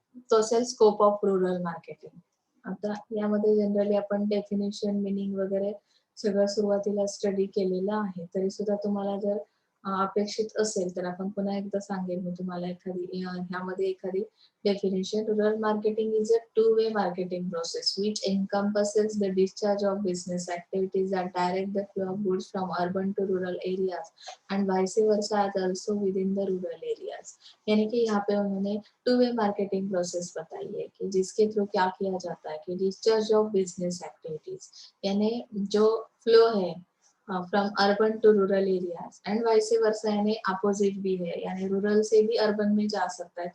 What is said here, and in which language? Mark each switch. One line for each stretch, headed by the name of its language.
Marathi: तो असेल scope of rural marketing. आता यामध्ये जनरली आपण डेफिनेशन, मिनिंग वगैरे सगळं सुरुवातीला स्टडी केलेलं आहे. तरी सुद्धा तुम्हाला जर अपेक्षित असेल तर आपण पुन्हा एकदा सांगेन मी तुम्हाला ह्यामध्ये एखादी definition.
English: Rural marketing is a two-way marketing process which encompasses the discharge of business activities that direct the flow of goods from urban to rural areas and vice versa as also within the rural areas.
Hindi: यानी कि यहाँ पे उन्होंने two way marketing process बताई है कि जिसके through क्या किया जाता है कि डिस्चार्ज ऑफ बिजनेस एक्टिविटीज यानी जो फ्लो है from urban to rural areas and vice versa यानी अपोजिट भी है, यानी रूरल से भी अर्बन में जा सकता है.